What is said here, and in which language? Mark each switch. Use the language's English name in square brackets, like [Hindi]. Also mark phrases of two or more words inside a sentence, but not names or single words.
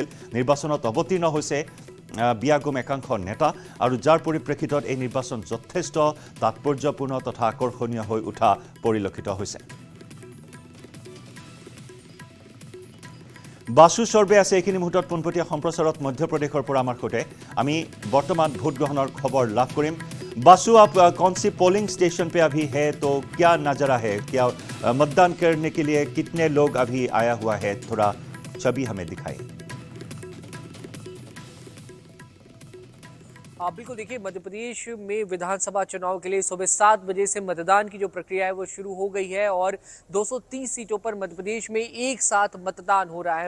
[Assamese] নিৰ্বাচনত অৱতীৰ্ণ হৈছে বিয়াগুম একাংশ নেতা, আৰু যাৰ পৰিপ্ৰেক্ষিতত এই নিৰ্বাচন যথেষ্ট তাৎপৰ্যপূৰ্ণ তথা আকৰ্ষণীয় হৈ উঠা পৰিলক্ষিত হৈছে। বাসু চৰ্বে আছে এইখিনি মুহূৰ্তত পোনপটীয়া সম্প্ৰচাৰত মধ্যপ্ৰদেশৰ পৰা আমাৰ সৈতে। আমি বৰ্তমান ভোটগ্ৰহণৰ খবৰ লাভ কৰিম। [Hindi] बासु, आप कौन सी पोलिंग स्टेशन पे अभी है, तो क्या नज़ारा है, क्या मतदान करने के लिए कितने लोग अभी आया हुआ है, थोड़ा छवि हमें दिखाइए। बिल्कुल, देखिए मध्य प्रदेश में विधानसभा चुनाव के लिए सुबह 7 बजे से मतदान की जो प्रक्रिया है वो शुरू हो गई है और 230 सीटों पर मध्य प्रदेश में एक साथ मतदान हो रहा है।